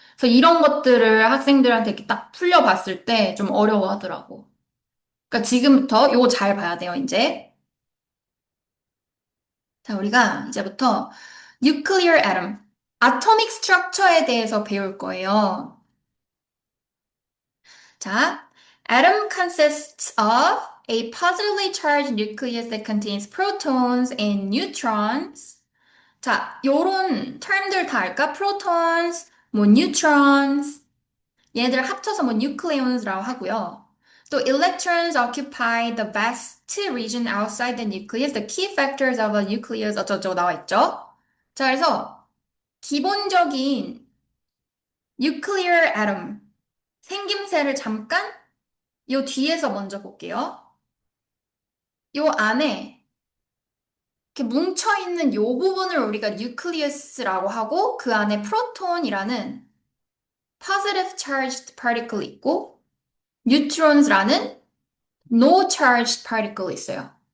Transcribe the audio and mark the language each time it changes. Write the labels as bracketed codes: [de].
[ko] 그래서 이런 것들을 학생들한테 이렇게 딱 풀려봤을 때 좀 어려워하더라고. 그러니까 지금부터 요거 잘 봐야 돼요, 이제. 자, 우리가 이제부터 nuclear atom, atomic structure에 대해서 배울 거예요. 자, [en] atom consists of a positively charged nucleus that contains protons and neutrons. [ko] 자, 요런 term들 다 알까? protons, 뭐 neutrons, 얘네들 합쳐서 뭐 nucleons라고 하고요. 또 [en] electrons occupy the vast region outside the nucleus. The key factors of a nucleus [ko] 어쩌고저쩌고 나와 있죠. 자, 그래서 기본적인 nuclear atom 생김새를 잠깐 요 뒤에서 먼저 볼게요. 요 안에 이렇게 뭉쳐있는 요 부분을 우리가 nucleus라고 하고 그 안에 프로톤이라는 [en] positive charged particle [ko] 있고 neutrons라는 [en] no charged particle [ko] 있어요.